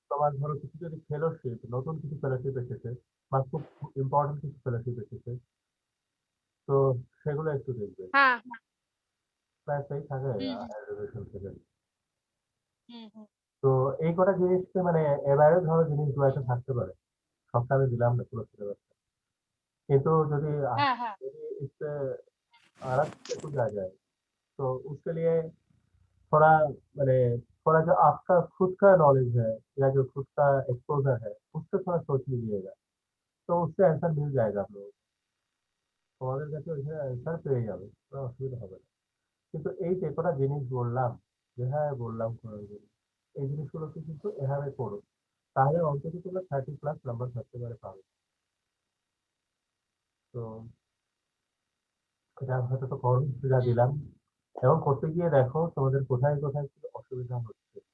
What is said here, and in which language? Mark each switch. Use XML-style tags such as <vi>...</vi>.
<bn>তোমার ধরো কিছু যদি ফেলোশিপ, নতুন কিছু ফেলোশিপ এসেছে বা খুব ইম্পর্টেন্ট কিছু ফেলোশিপ এসেছে, তো সেগুলো একটু দেখবে। হ্যাঁ, প্রায় সেই থাকে হুম, হুম, এডুকেশন থেকে। হুম, হুম, তো এই কটা জিনিসকে মানে এবারে ধরো জিনিসগুলো একটা থাকতে পারে, সবটা আমি দিলাম না পুরো সিলেবাসটা, কিন্তু যদি हाँ हाँ,</bn> <hi>যদি इससे अलग से कुछ आ जाए तो उसके लिए थोड़ा मैंने थोड़ा जो आपका खुद का नॉलेज है या जो खुद का एक्सपोजर है उससे थोड़ा सोच लीजिएगा, तो उससे आंसर मिल जाएगा आप लोगों को,</hi> <bn>তোমাদের কাছে ওইখানে आंसर পেয়ে যাবে, কোনো অসুবিধা হবে না। কিন্তু এই যে কটা জিনিস বললাম, যেভাবে বললাম করার জন্য, এই জিনিসগুলোকে কিন্তু এভাবে করো, তাহলে অন্তত তোমরা 30+ নাম্বার থাকতে পারে পাবে। তো এটা হয়তো তো করো যা দিলাম, এবং করতে গিয়ে দেখো তোমাদের কোথায় কোথায় কি অসুবিধা হচ্ছে।</bn>